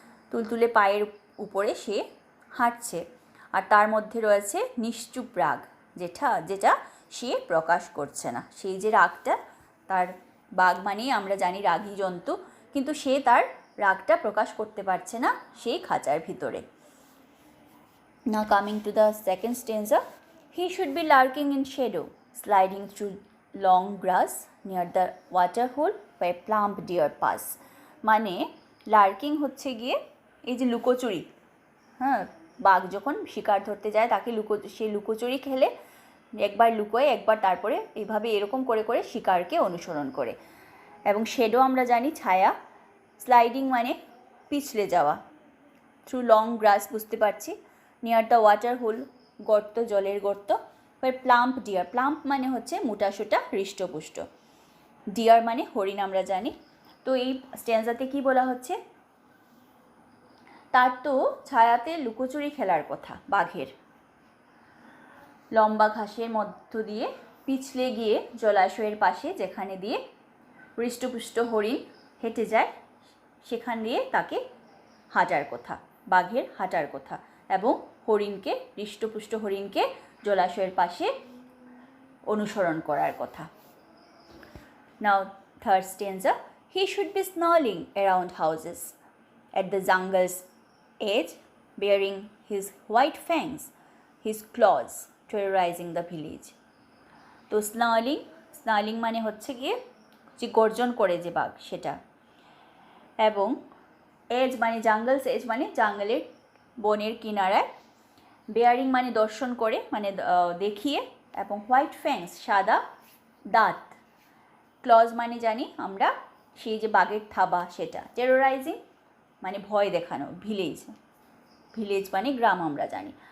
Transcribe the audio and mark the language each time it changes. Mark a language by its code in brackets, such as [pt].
[bn] তুলতুলে পায়ের উপরে সে হাঁটছে, আর তার মধ্যে রয়েছে নিশ্চুপ রাগ, যেটা সে প্রকাশ করছে না। সেই যে রাগটা, তার বাঘ মানেই আমরা জানি রাগী জন্তু, কিন্তু সে তার রাগটা প্রকাশ করতে পারছে না সেই খাঁচার ভিতরে। [en] Now coming to the second stanza, he should be lurking in shadow, sliding through long grass near the water hole where plump deer pass. [bn] মানে লার্কিং হচ্ছে গিয়ে এই যে লুকোচুরি, হ্যাঁ, বাঘ যখন শিকার ধরতে যায় তাকে সে লুকোচুরি খেলে, একবার লুকোয়, একবার তারপরে এইভাবে এরকম করে করে শিকারকে অনুসরণ করে। এবং শেডো আমরা জানি ছায়া, স্লাইডিং মানে পিছলে যাওয়া, [en] through long grass [bn] বুঝতে পারছি, [en] near the water hole [bn] গর্ত, জলের গর্ত, প্লাম্প ডিয়ার, প্লাম্প মানে হচ্ছে মোটাসোটা হৃষ্টপুষ্ট, ডিয়ার মানে হরিণ আমরা জানি। তো এই স্ট্যান্জাতে কি বলা হচ্ছে? তার তো ছায়াতে লুকোচুরি খেলার কথা বাঘের, লম্বা ঘাসের মধ্য দিয়ে পিছলে গিয়ে জলাশয়ের পাশে যেখানে দিয়ে হৃষ্টপুষ্ট হরিণ হেঁটে যায়, সেখান দিয়ে তাকে হাঁটার কথা, বাঘের হাঁটার কথা, এবং হরিণকে, হৃষ্টপুষ্ট হরিণকে জলাশয়ের পাশে অনুসরণ করার কথা। [en] Now third stanza, he should be snarling around houses at the jungle's edge, bearing his white fangs, his claws terrorizing the village. [bn] তো স্নার্লিং মানে হচ্ছে গিয়ে যে গর্জন করে যে বাঘ, সেটা। এবং এজ মানে জাঙ্গলস এজ মানে জাঙ্গলের বনের কিনারায়, বেয়ারিং মানে দর্শন করে, মানে দেখিয়ে, এবং হোয়াইট ফ্যাংস সাদা দাঁত, ক্লজ মানে জানি আমরা সেই যে বাঘের থাবা সেটা, টেরোরাইজিং মানে ভয় দেখানো, ভিলেজ মানে গ্রাম আমরা জানি।